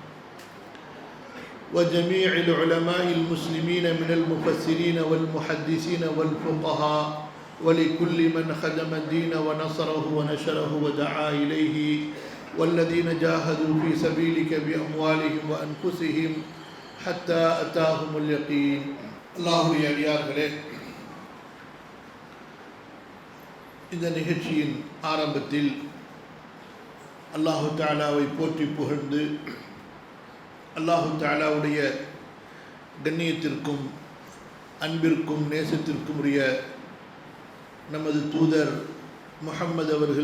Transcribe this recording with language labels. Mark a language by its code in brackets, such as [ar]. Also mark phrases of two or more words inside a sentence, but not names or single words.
[ar] وجميع العلماء المسلمين من المفسرين والمحدثين والفقهاء ولكل من خدم الدين ونصره ونشره ودعا إليه والذين جاهدوا في سبيلك بأموالهم وأنفسهم حتى أتاهم اليقين الله يعلمه [ta] இந்த நிகழ்ச்சியின் ஆரம்பத்தில் அல்லாஹு தஆலாவை போற்றி புகழ்ந்து அல்லாஹு தஆலாவுடைய கண்ணியத்திற்கும் அன்பிற்கும் நேசத்திற்கும் உரிய நமது தூதர் முஹம்மது அவர்கள்